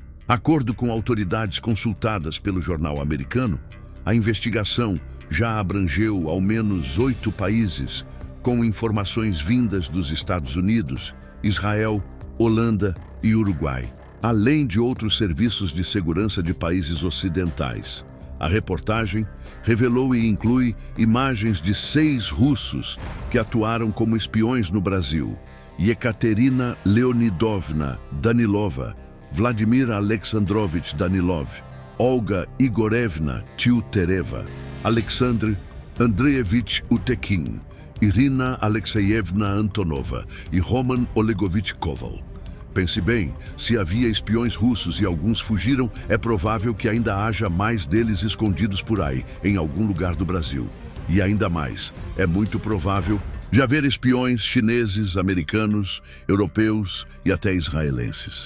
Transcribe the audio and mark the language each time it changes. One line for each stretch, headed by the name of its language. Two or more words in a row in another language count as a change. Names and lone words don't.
Portuguese: Acordo com autoridades consultadas pelo jornal americano, a investigação já abrangeu ao menos 8 países, com informações vindas dos Estados Unidos, Israel, Holanda e Uruguai, além de outros serviços de segurança de países ocidentais. A reportagem revelou e inclui imagens de 6 russos que atuaram como espiões no Brasil: Yekaterina Leonidovna Danilova, Vladimir Alexandrovich Danilov, Olga Igorevna Tiutereva, Alexandr Andreevich Utekin, Irina Alexeyevna Antonova e Roman Olegovich Koval. Pense bem, se havia espiões russos e alguns fugiram, é provável que ainda haja mais deles escondidos por aí, em algum lugar do Brasil. E ainda mais, é muito provável de haver espiões chineses, americanos, europeus e até israelenses.